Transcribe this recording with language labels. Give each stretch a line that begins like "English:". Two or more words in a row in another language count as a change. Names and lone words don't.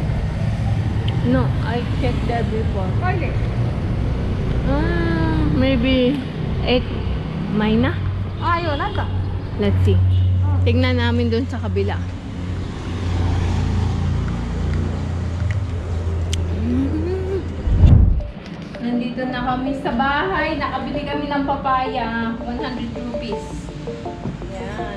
English: No, I checked that before.
Nepali: कहिले
English: Maybe 8 Mayna.
Nepali: आयो होला नि त
English: Let's see.
Filipino: Tignan namin dun sa kabila. Nandito na kami sa bahay. Nakabili kami ng papaya. 100 rupees. Yan.